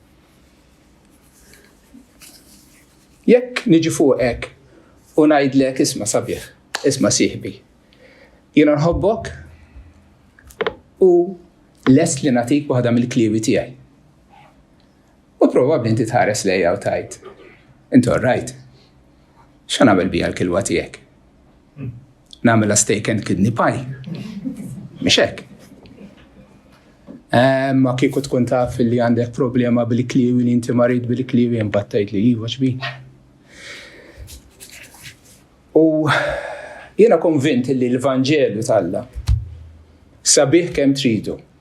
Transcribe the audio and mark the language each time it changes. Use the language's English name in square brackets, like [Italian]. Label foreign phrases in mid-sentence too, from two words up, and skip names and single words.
[Maltese] Jekk niġi fuqek u ngħidlek isma' sabiħ, isma' sieħbi, jiena nħobbok u lest li nagħtik waħda mill-kliewi tiegħi. U probabbli inti tħares lejha u tgħid, Intu rajt. X'għan nagħmel biha l-kilwa tiegħek? Nagħmilha [English] steak and kidney pie. [Maltese] Mhix hekk. Ma kieku tkun taf li għandek problema bil-kliwi li inti marid bil-kliwi imbagħad tgħid li iva x'bih. U jiena konvint li l-Vanġelju tal-Alla sabiħ kemm tridu.